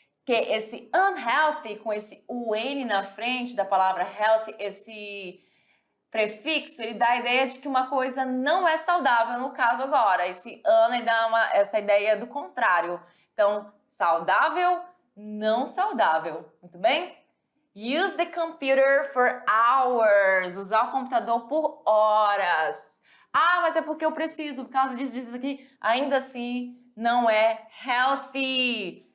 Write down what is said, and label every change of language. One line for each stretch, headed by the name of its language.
Portuguese: Que esse unhealthy com esse UN na frente da palavra healthy, esse prefixo, ele dá a ideia de que uma coisa não é saudável, no caso agora. Esse ele dá essa ideia do contrário. Então, saudável, não saudável. Muito bem?
English: Use the computer for hours.
Portuguese: Usar o computador por horas. Ah, mas é porque eu preciso, por causa disso aqui. Ainda assim, não é healthy.